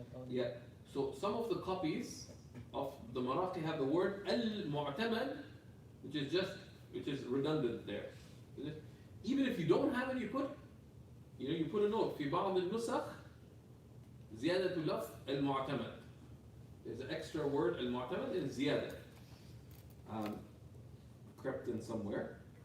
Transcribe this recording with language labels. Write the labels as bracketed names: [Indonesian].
[English] Yeah, so some of the copies of the Maraqi have the word al-Mu'tamad, which is redundant there. Even if you don't have it, you put a note. [Arabic] في بعض النسخ زيادة لفظ المعتمد. [English] There's an extra word المعتمد and زيادة. Crept in somewhere.